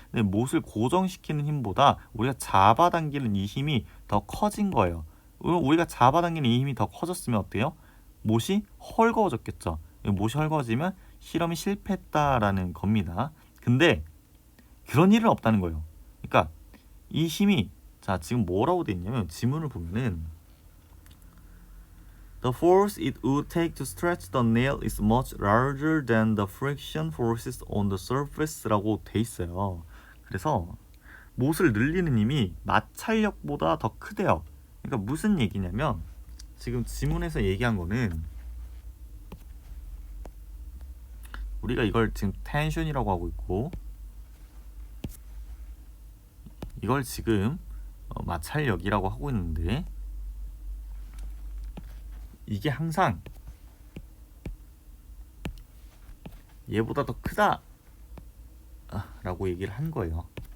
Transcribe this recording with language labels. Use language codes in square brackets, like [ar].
[ko] 근데 못을 고정시키는 힘보다 우리가 잡아당기는 이 힘이 더 커진 거예요. 우리가 잡아당기는 이 힘이 더 커졌으면 어때요? 못이 헐거워졌겠죠. 못이 헐거워지면 실험이 실패했다라는 겁니다. 근데 그런 일은 없다는 거예요. 그러니까 이 힘이 자 지금 뭐라고 돼 있냐면 지문을 보면은 [en] The force it would take to stretch the nail is much larger than the friction forces on the surface라고 [ko] 돼 있어요. 그래서 못을 늘리는 힘이 마찰력보다 더 크대요. 그러니까 무슨 얘기냐면 지금 지문에서 얘기한 거는 우리가 이걸 지금 텐션이라고 하고 있고 이걸 지금 마찰력이라고 하고 있는데 이게 항상 얘보다 더 크다 라고 얘기를 한 거예요.